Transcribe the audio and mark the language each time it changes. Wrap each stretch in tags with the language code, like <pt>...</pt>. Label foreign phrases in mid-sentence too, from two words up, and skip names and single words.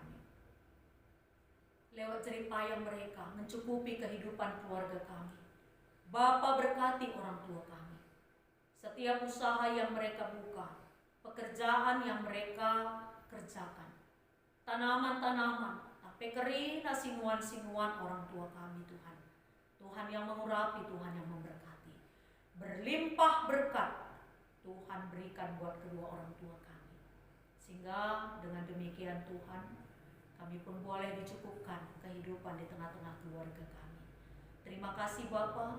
<id>Lewat jerih payah mereka mencukupi kehidupan keluarga kami. Bapa, berkati orang tua kami. Setiap usaha yang mereka buka, pekerjaan yang mereka kerjakan, tanaman-tanaman, tape kering, sinuan-sinuan orang tua kami Tuhan. Tuhan yang mengurapi, Tuhan yang memberkati. Berlimpah berkat Tuhan berikan buat kedua orang tua kami. Sehingga dengan demikian Tuhan, kami pun boleh dicukupkan kehidupan di tengah-tengah keluarga kami. Terima kasih Bapa.</id>